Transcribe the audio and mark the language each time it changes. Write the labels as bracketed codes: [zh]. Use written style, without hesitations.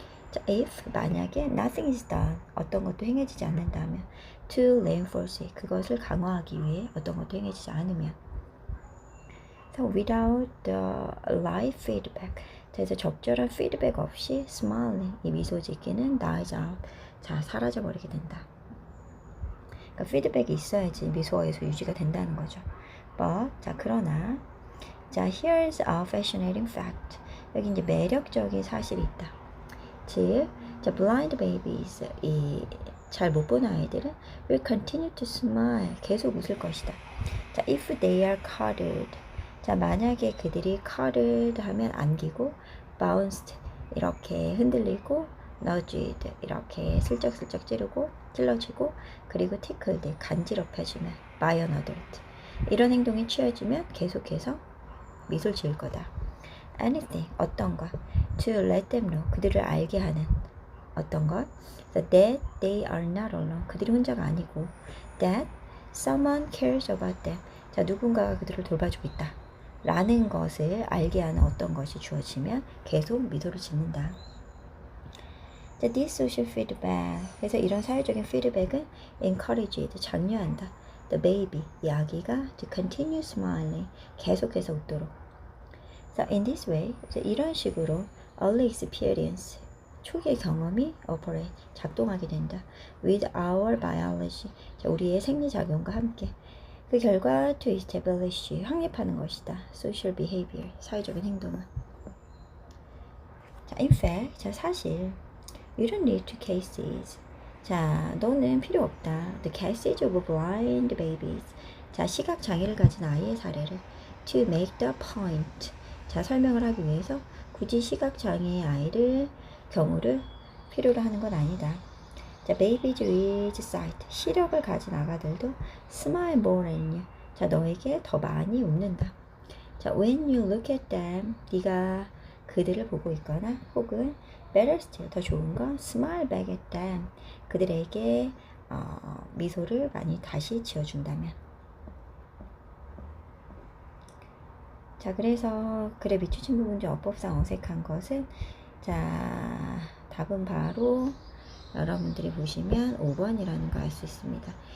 [ko] 자, if, 만약에 [en] nothing is done, [ko] 어떤 것도 행해지지 않는다면 [en] to reinforce it, [ko] 그것을 강화하기 위해 어떤 것도 행해지지 않으면 [en] So without the right feedback, [ko] 그래서 적절한 피드백 없이 smiling, 이 미소 짓기는 [en] dies out, [ko] 자, 사라져 버리게 된다. 그러니까 피드백이 있어야지 미소가 계속 유지가 된다는 거죠. [en] But, [ko] 자, 그러나 자, [en] here's a fascinating fact. [ko] 여기 이제 매력적인 사실이 있다. 즉, 자, [en] blind babies, [ko] 이 잘 못 보는 아이들은 [en] will continue to smile. [ko] 계속 웃을 것이다. 자, [en] if they are cuddled. [ko] 자, 만약에 그들이 cuddled 하면 안기고, bounced 이렇게 흔들리고, nudged 이렇게 슬쩍슬쩍 찔러지고, 그리고 tickled 간지럽혀주면 [en] by an adult. [ko] 이런 행동이 취해지면 계속해서 미소를 지을 거다. anything 어떤 것 [en] to let them know [ko] 그들을 알게 하는 어떤 것 [en] that they are not alone [ko] 그들이 혼자가 아니고 [en] that someone cares about them [ko] 자 누군가가 그들을 돌봐주고 있다 라는 것을 알게 하는 어떤 것이 주어지면 계속 미소를 짓는다. 자, [en] this social feedback [ko] 그래서 이런 사회적인 피드백은 [en] encouraged [ko] 장려한다. [en] the baby [ko] 이 아기가 [en] to continue smiling [ko] 계속해서 웃도록. [en] So in this way [ko] 이런 식으로 [en] early experience [ko] 초기의 경험이 [en] operate [ko] 작동하게 된다. [en] with our biology [ko] 자, 우리의 생리작용과 함께 그 결과 [en] to establish [ko] 확립하는 것이다. [en] social behavior [ko] 사회적인 행동은. [en] 자, in fact [ko] 자 사실 [en] you don't need to cases [ko] 자 너는 필요 없다. [en] the cases of blind babies [ko] 자 시각 장애를 가진 아이의 사례를 [en] to make the point [ko] 자 설명을 하기 위해서 굳이 시각 장애의 아이를 경우를 필요로 하는 건 아니다. [en] 자, babies with sight [ko] 시력을 가진 아가들도 [en] smile more at you. [ko] 자, 너에게 더 많이 웃는다. [en] 자, when you look at them, [ko] 네가 그들을 보고 있거나 혹은 [en] better still [ko] 더 좋은 건 [en] smile back at them. [ko] 그들에게 미소를 많이 다시 지어준다면. 자, 그래서 글에 비추신 부분 중 어법상 어색한 것은 자, 답은 바로 여러분들이 보시면 5번이라는 거 알 수 있습니다.